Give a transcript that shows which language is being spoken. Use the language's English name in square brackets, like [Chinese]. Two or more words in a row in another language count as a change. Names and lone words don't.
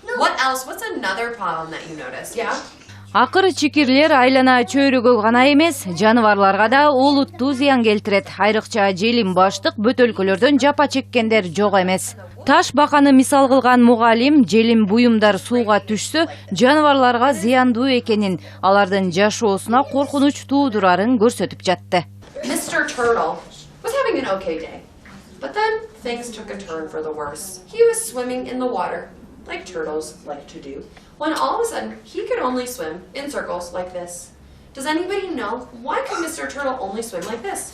[Kyrgyz] Акыр чикирлер айлана чөйрөгө гана эмес, жаныбарларга да олуттуу зыян келтирет. Айрыкча желим баштык бөтөлкөлөрдөн жапа чеккендер жок эмес. Таш баканы мисал кылган мугалим, желим буюмдар сууга түшсө, жаныбарларга зыяндуу экенин, алардын жашоосуна коркунуч туудурарын көрсөтүп жатты. [English] Mr. Turtle was having an okay day, but then things took a turn for the worse. He was swimming in the water, like turtles like to do, when all of a sudden he could only swim in circles like this. Does anybody know why could Mr. Turtle only swim like this?